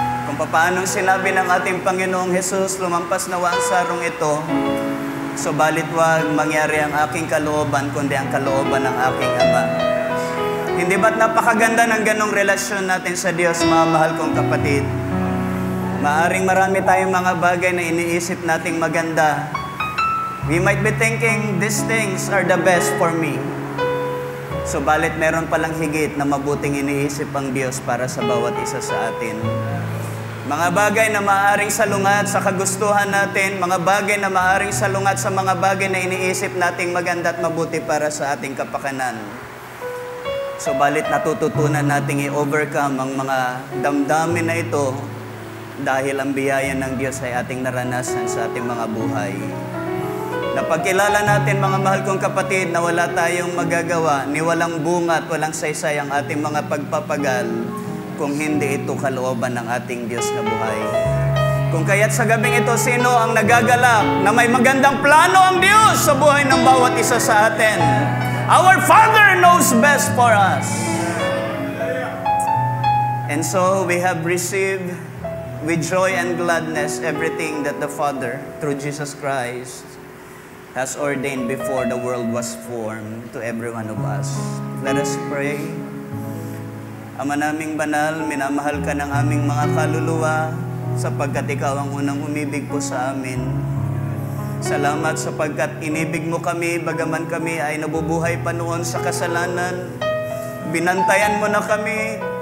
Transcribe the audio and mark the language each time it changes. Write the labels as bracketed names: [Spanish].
[Filipino] Kung paano sinabi ng ating Panginoong Hesus, lumampas nawa ang sarong ito, subalit wag mangyari ang aking kalooban kundi ang kalooban ng aking Ama. Hindi ba't napakaganda ng ganong relasyon natin sa Diyos, mga mahal kong kapatid? Maaring marami tayong mga bagay na iniisip nating maganda. [English] We might be thinking these things are the best for me. [Filipino] Subalit meron palang higit na mabuting iniisip ang Diyos para sa bawat isa sa atin. Mga bagay na maaaring salungat sa kagustuhan natin, mga bagay na maaaring salungat sa mga bagay na iniisip nating maganda at mabuti para sa ating kapakanan. Subalit natututunan nating i-overcome ang mga damdamin na ito dahil ang biyaya ng Diyos ay ating naranasan sa ating mga buhay. Napagkilala natin, mga mahal kong kapatid, na wala tayong magagawa, ni walang bunga at walang saysay ang ating mga pagpapagal kung hindi ito kalooban ng ating Diyos na buhay. Kung kaya't sa gabing ito, sino ang nagagalak na may magandang plano ang Diyos sa buhay ng bawat isa sa atin? [English] Our Father knows best for us. And so we have received with joy and gladness everything that the Father, through Jesus Christ, has ordained before the world was formed to every one of us. Let us pray. [Filipino] Ama naming banal, minamahal ka ng aming mga kaluluwa sapagkat ikaw ang unang umibig po sa amin. Salamat sapagkat inibig mo kami, bagaman kami ay nabubuhay pa noon sa kasalanan. Binantayan mo na kami.